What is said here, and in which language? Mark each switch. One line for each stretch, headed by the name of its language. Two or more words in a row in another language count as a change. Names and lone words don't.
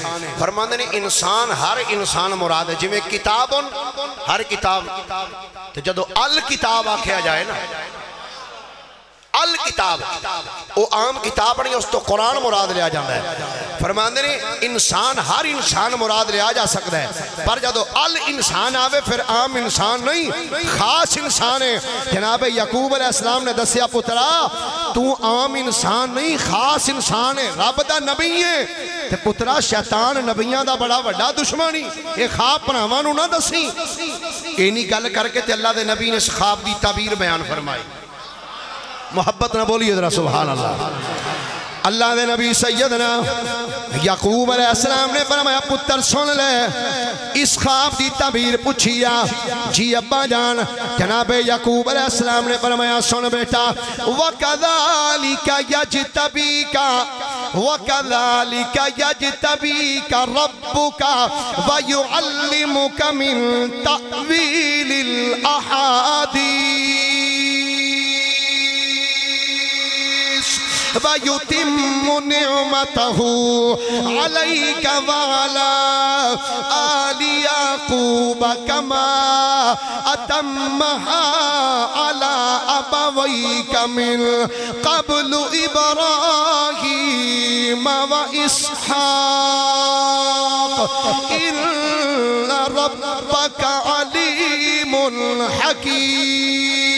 Punjabi: فرماندے نے انسان ہر انسان مراد ہے. جویں کتاب ہر کتاب، تو جدو ال کتاب آکھیا جائے نا، ال کتاب وہ عام کتاب نہیں، اس تو قرآن مراد لیا جاتا ہے. فرماندے نے انسان ہر انسان مراد لیا جا سکتا ہے، پر جدو ال انسان آوے پھر عام انسان نہیں، خاص انسان ہے. جناب یعقوب علیہ السلام نے دسیا پترا تو عام انسان نہیں، خاص انسان ہے، رب دا نبی ہے. تے پترا شیطان نبیاں دا بڑا بڑا دشمنی، اے خواب پراواں نوں نہ دسی. اینی گل کر کے تے اللہ دے نبی نے اس خواب دی تعبیر بیان فرمائی. محبت نہ بولیے ذرا
Arabic: سبحان اللہ.
Punjabi: اللہ دے نبی سیدنا یعقوب علیہ السلام نے فرمایا پتر سن لے اس خواب دی تعبیر پوچھیا. جی ابا جان. جناب یعقوب علیہ السلام نے فرمایا سن بیٹا
Arabic: وَكَذَلِكَ يَجْتَبِيكَ وَكَذَلِكَ يَجْتَبِيكَ رَبُّكَ وَيُعَلِّمُكَ مِن تَأْوِيلِ الْأَحَادِيثِ وَيُتِمُّ نِعْمَتَهُ عَلَيْكَ وَعَلَى آلِ يَعْقُوبَ كَمَا أَتَمَّهَا عَلَى أَبَوَيْكَ مِن قَبْلُ إِبْرَاهِيمَ وَإِسْحَاقَ إِنَّ رَبَّكَ عَلِيمٌ حَكِيمٌ.